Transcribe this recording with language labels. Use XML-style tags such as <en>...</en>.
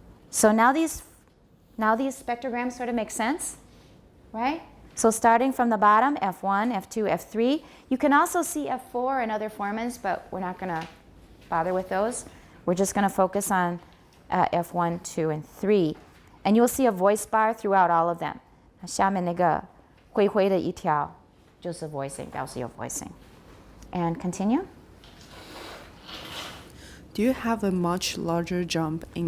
<en>So now these spectrograms sort of make sense, right? So starting from the bottom, F1, F2, F3. You can also see F4 and other formants, but we're not going to bother with those. We're just going to focus on F1, 2, and 3. And you'll see a voice bar throughout all of them.</en> <zh>下面那个灰灰的一条就是 voicing, 表示有 voicing.</zh> <en>And continue. Do you have a much larger jump in</en>